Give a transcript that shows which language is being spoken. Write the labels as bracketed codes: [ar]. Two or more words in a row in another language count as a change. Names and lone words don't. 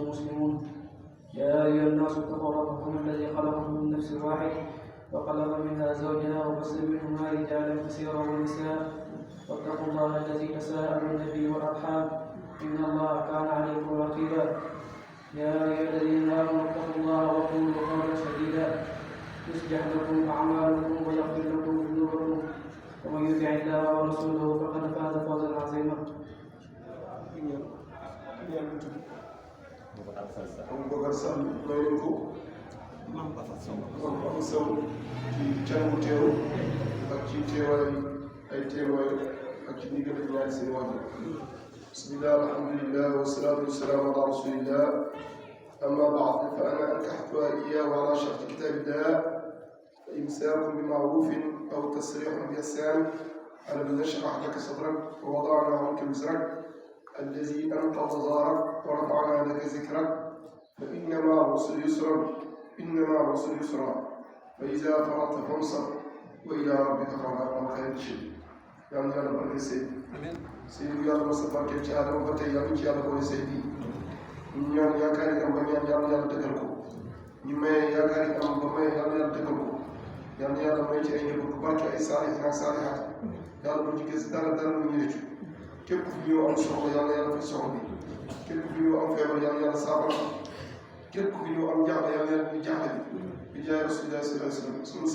[ar] مسلمون يا أيها الناس اتقوا ربكم الذي خلقكم من نفس واحد وخلق منها زوجها وبث منهما رجالا كثيرا ونساء واتقوا الله الذي تساءلون به والأرحام إن الله كان عليكم رقيبا يا أيها الذين آمنوا اتقوا الله وقولوا قولا سديدا يصلح لكم أعمالكم ويغفر لكم ذنوبكم ومن يطع الله ورسوله فقد فاز فوزا عظيما. [wo] Aboubacar Sall may nañ ko Mbacké Sow ci can bu teew ak ci teewaay ay teewaay ak ci ndigal ak ñaari seen wàll. [ar] بسم الله الحمد لله والصلاة والسلام على رسول الله أما بعد فأنا أنكحتها إياه على شرط كتاب الله فإمساك بمعروف أو تسريح بإحسان ألم نشرح لك صدرك ووضعنا عنك وزرك الذي أنقض ظهرك ورفعنا لك ذكرك فإن مع العسر يسرا إن مع العسر يسرا فإذا فرغت فانصب وإلى ربك فارغب عن خير شيء. [wo] yàlla yàlla barke Seydi. Seydi yàlla mos a barke ci Adama ba tey yàlla ci yàlla boole Seydi. ñu ñaan yaakaar yi am ba ñaan yàlla yàlla dëggal ko. ñu maye yaakaar yi am ba maye yàlla yàlla dëggal ko. yàlla yàlla may ci ay njaboot bu barke ay saalihin ak saalihaat. yàlla bu ñu gis dara dara lu ñu rëccu. képp ku ñëw am soxla yàlla yàlla fay soxla bi képp ku ñëw am feebar yàlla yàlla saafara képp ku ñëw am jaaxle yàlla yàlla ñu jaaxle bi jaay [ar] رسول الله صلى الله عليه وسلم [wo] sunu